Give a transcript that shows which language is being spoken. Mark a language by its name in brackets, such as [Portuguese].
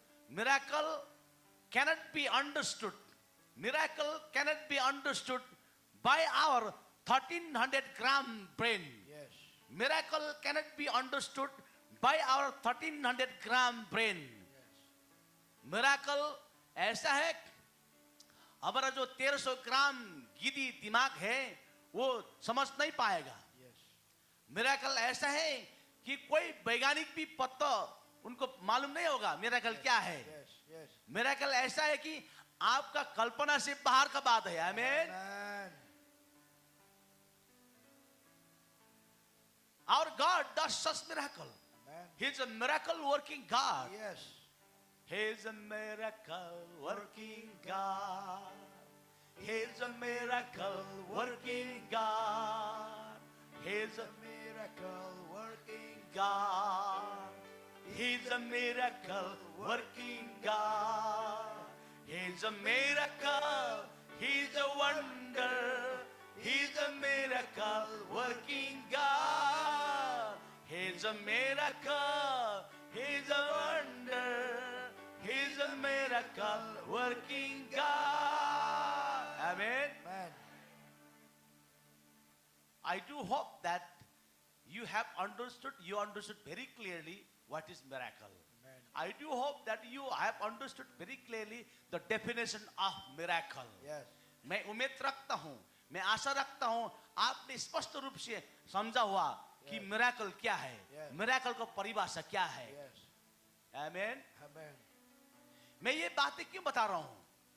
[English] Miracle cannot be understood. Miracle cannot be understood by our 1300 gram brain. Yes. Miracle cannot be understood by our 1300 gram brain. [Hindi] Miracle ऐसा है, हमारा जो 1300 ग्राम गिदी दिमाग है वो समझ नहीं पाएगा। [English] Yes. [Hindi] मिराकल ऐसा है कि कोई वैज्ञानिक भी पता उनको मालूम नहीं होगा मिराकल क्या है। [English] Yes. Yes. [Hindi] मिराकल ऐसा है कि आपका कल्पना से बाहर का बात है। आमीन। [English] Amen. Our God does such miracle. Amen. He is a miracle working God. Yes. He is a miracle working God. He is a miracle working God. He is a Miracle working. God. He's a miracle working God. He's a miracle. He's a wonder. He's a miracle working God. He's a miracle. He's a wonder. He's a miracle working God. Amen. Amen. I do hope that you have understood, you understood very clearly what is miracle. Amen. I do hope that you have understood very clearly the definition of miracle. Yes. [Hindi] मैं उम्मीद रखता हूँ, मैं आशा रखता हूँ आपने स्पष्ट रूप से समझा हुआ कि [English] Yes. [Hindi] मिराकल क्या है, [English] Yes. [Hindi] मिराकल का परिभाषा क्या है। [English] Yes. [Hindi] आमीन। [English] Amen. [Hindi] मैं ये बातें क्यों बता रहा हूँ?